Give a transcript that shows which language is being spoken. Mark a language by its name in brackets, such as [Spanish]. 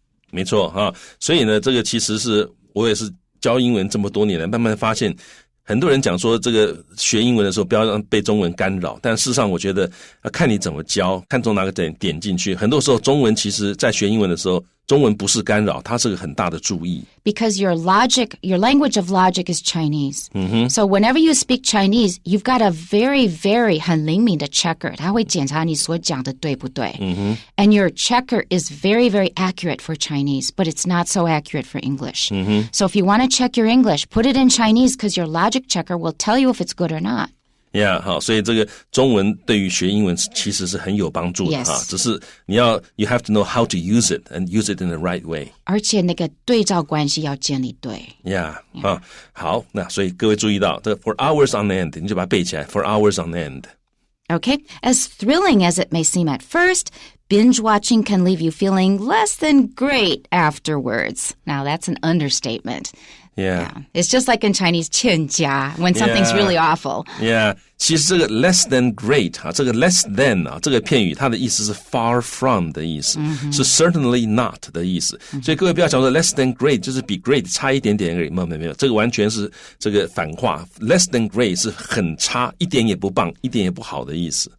[Chinese] 没错所以呢，这个其实是我也是教英文这么多年了，慢慢发现。很多人讲说这个学英文的时候不要让被中文干扰，但事实上我觉得看你怎么教，看从哪个点进去。很多时候中文其实在学英文的时候，中文不是干扰，它是个很大的注意。 [English] Because your language of logic is Chinese. So whenever you speak Chinese, you've got a very, very [Chinese] 很灵敏的 [English] checker. [Chinese] 它会检查你所讲的对不对。 [English] And your checker is very, very accurate for Chinese, but it's not so accurate for English. So if you want to check your English, put it in Chinese because your logic checker will tell you if it's good or not. [Chinese] Yeah, 好，所以这个中文对于学英文其实是很有帮助的只是 [English] you have to know how to use it and use it in the right way. [Chinese] 而且那个对照关系要建立对。 [English] Yeah. [Chinese] 好，那所以各位注意到这个 [English] for hours on end， [Chinese] 你就把它背起来 for hours on end. [English] Okay, as thrilling as it may seem at first, binge watching can leave you feeling less than great afterwards. Now that's an understatement. Yeah. It's just like in Chinese 欠佳 when something's really awful. Yeah. [Chinese] 其实这个 [English] less than great [Chinese] 这个 less than 这个片语它的意思是 far from 的意思是 certainly not 的意思所以各位不要想说 less than great 就是比 great 差一点点而已没有这个完全是这个反话 less than great 是很差一点也不棒一点也不好的意思